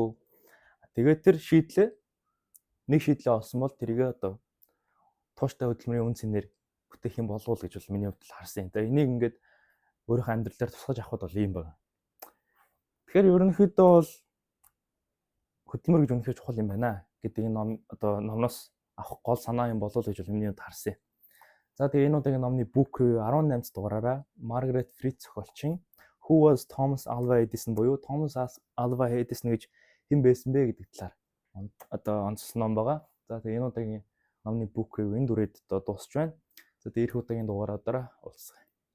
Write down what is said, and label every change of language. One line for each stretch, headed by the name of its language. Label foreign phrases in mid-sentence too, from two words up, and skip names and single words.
Mongolian: Тэгээд тэр нэг шийдлээ олсон бол тэргээ одоо тууштай хөдөлмөрийн үн цэнээр бүтээх юм болов уу гэж бол миний хувьд харсан юм. Тэгээд энийг ингээд өөрийнхөө амьдралаар тусгаж авахд бол ийм байна. Тэгэхээр ерөнхийдөө бол хөдөлмөр гэж үнэхээр чухал юм байна гэдэг энэ номноос авах гол санаа юм болов уу гэж бол миний хувьд харсан юм. За тэгээ энэ удаагийн номны
English: book review
Mongolian: 18 дугаараараа Margaret Fritz зохиолчин Who was Thomas Alva Edison буюу Thomas Alva Edison гэж хэн байсан бэ гэдэг талаар одоо онцлог ном байгаа. За тэгээ энэ удаагийн номны
English: book review
Mongolian: энэ дүрээд одоо дуусч байна. За тэгээ эх удаагийн дугаараараа уулзъя.